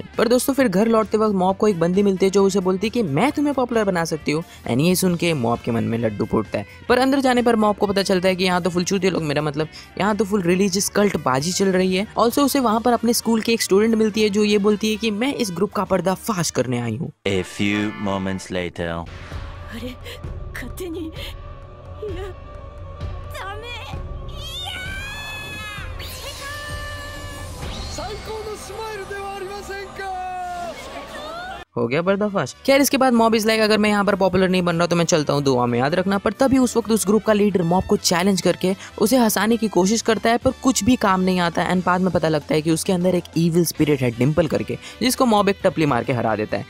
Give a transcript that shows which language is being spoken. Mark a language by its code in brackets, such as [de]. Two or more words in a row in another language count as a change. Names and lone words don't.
[hi] पर दोस्तों फिर घर लौटते वक्त मॉब को एक बंदी मिलती है जो उसे बोलती है कि मैं तुम्हें पॉपुलर बना सकती हूँ। एंड ये सुन के मॉब के मन में लड्डू फूटता है। पर अंदर जाने पर मॉब को पता चलता है कि यहाँ तो फुल चूतिए लोग, मेरा मतलब यहाँ तो [en] full religious cult [hi] बाजी चल रही है। ऑल्सो उसे वहाँ पर अपने स्कूल की एक स्टूडेंट मिलती है जो ये बोलती है कि मैं इस ग्रुप का पर्दाफाश करने आई हूँ। [en] A few moments later. [hi] अरे, [ja] 勝手にダメ。最高のスマイルではありませんか。 [hi] हो गया पर्दाफाश। खैर इसके बाद मॉब [en] is like, [hi] अगर मैं यहाँ पर पॉपुलर नहीं बन रहा तो मैं चलता हूँ, दुआ में याद रखना। पर तभी उस वक्त उस ग्रुप का लीडर मॉब को चैलेंज करके उसे हंसाने की कोशिश करता है, पर कुछ भी काम नहीं आता। एंड बाद में पता लगता है कि उसके अंदर एक [en] evil spirit [hi] है डिम्पल करके, जिसको मॉब एक टपली मार के हरा देता है।